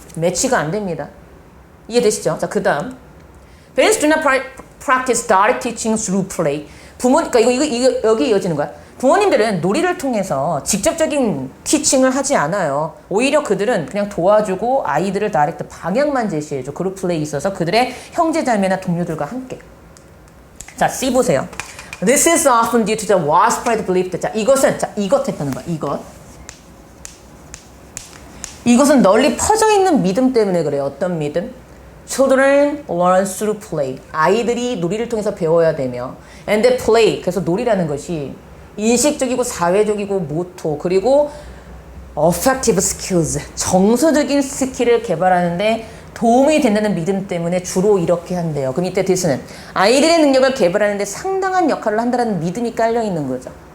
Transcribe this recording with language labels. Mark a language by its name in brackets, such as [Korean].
[Korean] 매치가 안 됩니다. 이해되시죠? 자, 그 다음 [English] Parents do not practice direct teaching through play. [Korean] 그러니까 이거 여기 이어지는 거야. 부모님들은 놀이를 통해서 직접적인 티칭을 하지 않아요. 오히려 그들은 그냥 도와주고 아이들을 다이렉트 방향만 제시해줘. 그룹 플레이에 있어서 그들의 형제자매나 동료들과 함께. 자, C 보세요. [English] This is often due to the widespread belief. [Korean] 자, 이것 했다는 거야. 이것은 널리 퍼져 있는 믿음 때문에 그래요. 어떤 믿음? [English] Children learn through play. [Korean] 아이들이 놀이를 통해서 배워야 되며, [English] and they play. [Korean] 그래서 놀이라는 것이 인식적이고 사회적이고 모토, 그리고 [English] affective skills, [Korean] 정서적인 스킬을 개발하는데 도움이 된다는 믿음 때문에 주로 이렇게 한대요. 그럼 이때 디스는 아이들의 능력을 개발하는데 상당한 역할을 한다는 믿음이 깔려 있는 거죠.